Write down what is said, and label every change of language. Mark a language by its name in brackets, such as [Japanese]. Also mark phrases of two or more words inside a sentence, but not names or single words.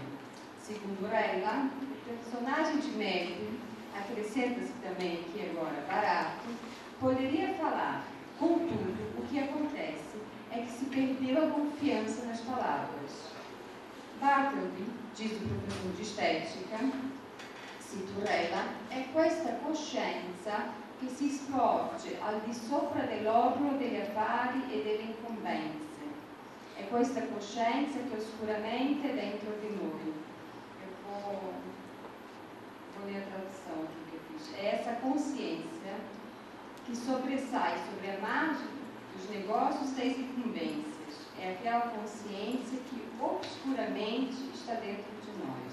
[Portuguese] Segundo Rella, o personagem de Melville, acrescenta-se também aqui agora Barato, poderia falar. Contudo, o que acontece é que se perdeu a confiança nas palavras. Bartleby, diz o professor di estetica, cito Rella, [Italian] è questa coscienza che si sporge al di sopra dell'orlo degli affari e delle incombenze. È questa coscienza che oscuramente è dentro di noi. [Portuguese] Eu vou ler a tradução aqui que eu fiz. É essa consciência que sobressai sobre a margem dos negócios das incumbências. É aquela consciência que obscuramente está dentro de nós.